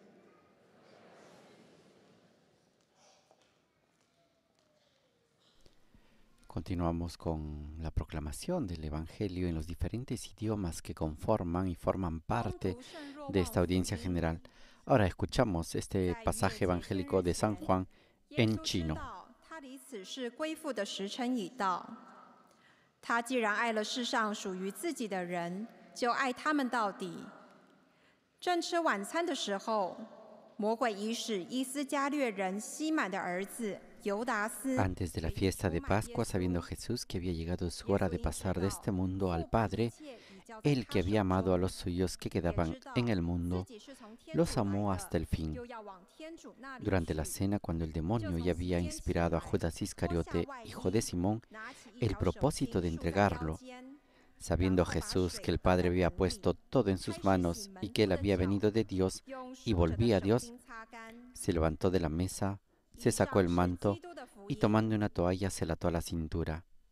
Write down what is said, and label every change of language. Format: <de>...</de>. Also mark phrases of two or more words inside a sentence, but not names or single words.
<es>Continuamos con la proclamación del Evangelio en los diferentes idiomas que conforman y forman parte de esta audiencia general. Ahora escuchamos este pasaje evangélico de San Juan en chino.</es> <zh>他既然爱了世上属于自己的人，就爱他们到底。正吃晚餐的时候，魔鬼已使伊斯加略人西满的儿子犹达斯。</zh> <es>Antes de la fiesta de Pascua, sabiendo Jesús que había llegado su hora de pasar de este mundo al Padre, Él que había amado a los suyos que quedaban en el mundo, los amó hasta el fin. Durante la cena, cuando el demonio ya había inspirado a Judas Iscariote, hijo de Simón, el propósito de entregarlo, sabiendo Jesús que el Padre había puesto todo en sus manos y que Él había venido de Dios y volvía a Dios, se levantó de la mesa, se sacó el manto y tomando una toalla se la ató a la cintura.</es>